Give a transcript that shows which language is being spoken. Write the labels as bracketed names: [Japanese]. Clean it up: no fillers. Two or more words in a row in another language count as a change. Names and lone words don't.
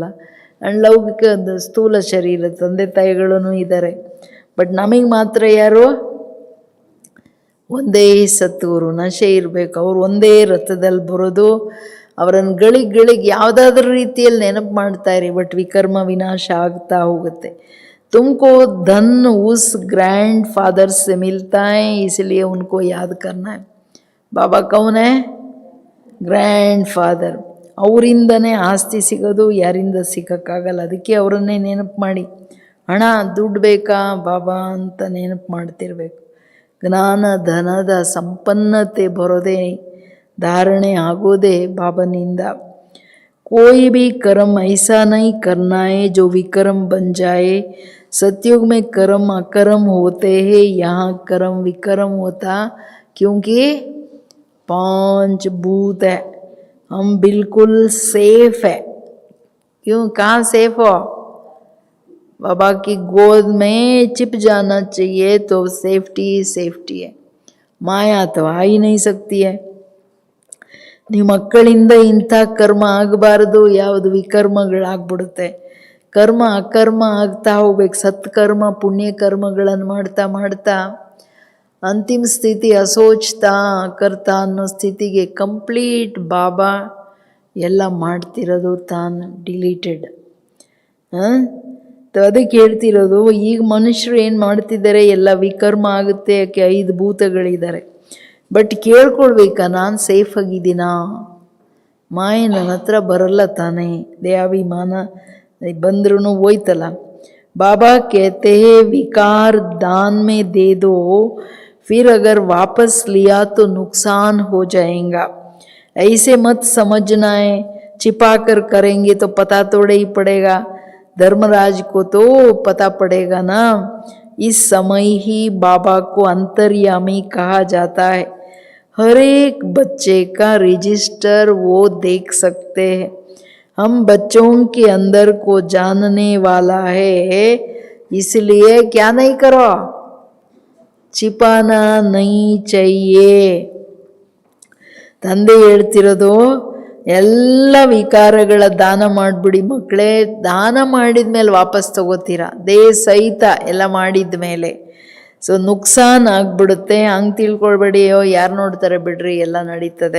[Kannada] ಆ್ಯಂಡ್ ಲೌಕಿಕದ ಸ್ಥೂಲ ಶರೀರ ತಂದೆ ತಾಯಿಗಳೂ ಇದ್ದಾರೆ. ಬಟ್ ನಮಗೆ ಮಾತ್ರ ಯಾರು? ಒಂದೇ ಸದ್ಗುರು. ನಶೆ ಇರಬೇಕು. ಅವ್ರು ಒಂದೇ ರಥದಲ್ಲಿ ಬರೋದು. ಅವರನ್ನು ಗಳಿಗೆ ಯಾವುದಾದ್ರೂ ರೀತಿಯಲ್ಲಿ ನೆನಪು ಮಾಡ್ತಾ ಇರಿ, ಬಟ್ ವಿಕರ್ಮ ವಿನಾಶ ಆಗ್ತಾ ಹೋಗುತ್ತೆ. [Hindi] तुमको धन उस [English] grand father [Hindi] से मिलता है, इसलिए उनको याद करना है. बाबा कौन है? [English] grand father. [Kannada] ಅವರಿಂದನೇ ಆಸ್ತಿ ಸಿಗೋದು, ಯಾರಿಂದ ಸಿಗೋಕ್ಕಾಗಲ್ಲ. ಅದಕ್ಕೆ ಅವರನ್ನೇ ನೆನಪು ಮಾಡಿ. ಹಣ ದುಡ್ಡು ಬೇಕಾ ಬಾಬಾ ಅಂತ ನೆನಪು ಮಾಡ್ತಿರ್ಬೇಕು. ಜ್ಞಾನ ಧನದ ಸಂಪನ್ನತೆ ಬರೋದೇ, ಧಾರಣೆ ಆಗೋದೇ ಬಾಬನಿಂದ. [Hindi] कोई भी कर्म ऐसा नहीं करना है जो विकर्म बन जाए. सतयुग में कर्म अकर्म होते हैं, यहाँ कर्म विकर्म होता, क्योंकि 5 भूत है. हम बिल्कुल सेफ है, क्यों, कहाँ सेफ हो? बाबा की गोद में चिप जाना चाहिए तो [English] safety safety [Hindi] है. ಮಾಯಾ तो आ ही नहीं सकती है. [Kannada] ನಿಮ್ಮ ಮಕ್ಕಳಿಂದ ಇಂಥ ಕರ್ಮ ಆಗಬಾರ್ದು, ಯಾವುದು ವಿಕರ್ಮಗಳಾಗ್ಬಿಡುತ್ತೆ. ಕರ್ಮ ಅಕರ್ಮ ಆಗ್ತಾ ಹೋಗ್ಬೇಕು. ಸತ್ಕರ್ಮ ಪುಣ್ಯ ಕರ್ಮಗಳನ್ನು ಮಾಡ್ತಾ ಮಾಡ್ತಾ ಅಂತಿಮ ಸ್ಥಿತಿ [Hindi] असोचता करता [Kannada] ಅನ್ನೋ ಸ್ಥಿತಿಗೆ ಕಂಪ್ಲೀಟ್ ಬಾಬಾ ಎಲ್ಲ ಮಾಡ್ತಿರೋದು ತಾನು ಡಿಲೀಟೆಡ್. ಅದಕ್ಕೆ ಹೇಳ್ತಿರೋದು, ಈಗ ಮನುಷ್ಯರು ಏನು ಮಾಡ್ತಿದ್ದಾರೆ, ಎಲ್ಲ ವಿಕರ್ಮ ಆಗುತ್ತೆ. ಯಾಕೆ 5 ಭೂತಗಳಿದ್ದಾರೆ. ಬಟ್ ಕೇಳ್ಕೊಳ್ಬೇಕಾ, ನಾನು ಸೇಫ್ ಆಗಿದ್ದೀನಾ? ಮಾಯೆ ನನ್ನ ಹತ್ರ ಬರಲ್ಲ ತಾನೇ. ದೇಹಾಭಿಮಾನ ಬಂದ್ರೂ ಹೋಯ್ತಲ್ಲ. [Hindi] बाबा कहते हैं विकार दान में दे दो, फिर अगर वापस लिया तो नुकसान हो जाएगा. ऐसे मत समझना है, छिपा कर करेंगे तो पता थोड़ा ही पड़ेगा. धर्मराज को तो पता पड़ेगा ना. इस समय ही बाबा को अंतर्यामी कहा जाता है. हर एक बच्चे का रजिस्टर वो देख सकते हैं. हम बच्चों के अंदर को जानने वाला है, इसलिए क्या नहीं करो, छिपाना नहीं चाहिए. [Kannada] ತಂದೆ ಹೇಳ್ತಿರೋದು, ಎಲ್ಲ ವಿಕಾರಗಳ ದಾನ ಮಾಡಿಬಿಡಿ ಮಕ್ಕಳೇ. ದಾನ ಮಾಡಿದ ಮೇಲೆ ವಾಪಸ್ ತಗೋತೀರಾ, ದೇಹ ಸಹಿತ ಎಲ್ಲ ಮಾಡಿದ ಮೇಲೆ. ಸೊ ನುಕ್ಸಾನ್ ಆಗಿಬಿಡುತ್ತೆ. ಹಂಗೆ ತಿಳ್ಕೊಳ್ಬೇಡಿ, ಯಾರು ನೋಡ್ತಾರೆ ಬಿಡ್ರಿ, ಎಲ್ಲ ನಡೀತದೆ.